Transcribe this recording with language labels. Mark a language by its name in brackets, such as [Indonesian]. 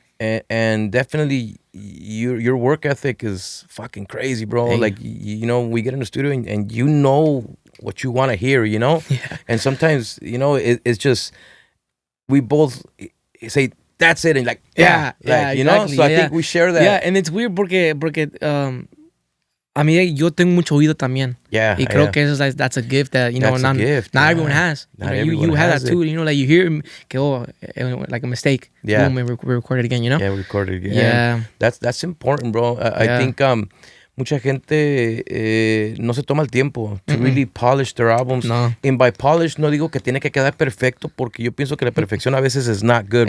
[English] And definitely your work ethic is fucking crazy, bro. Hey. Like, you know, we get in the studio and you know what you want to hear, you know? Yeah. And sometimes, you know, it's just, we both say, that's it. And like, yeah, you exactly. know? So I think we share that. Yeah, and it's weird [Spanish] porque a mí yo tengo mucho oído también. [English] Yeah. [Spanish] Y creo que eso [English] that's a gift that, you know, not everyone has. Not you have that too, you know, like you hear like a mistake. Yeah. Boom, we record it again, you know? Yeah, we record it again. Yeah. That's important, bro. I think [Spanish] mucha gente no se toma el tiempo [English] to really polish their albums. No. And by polish, [Spanish] no digo que tiene que quedar perfecto, porque yo pienso que la perfección a veces [English] is not good.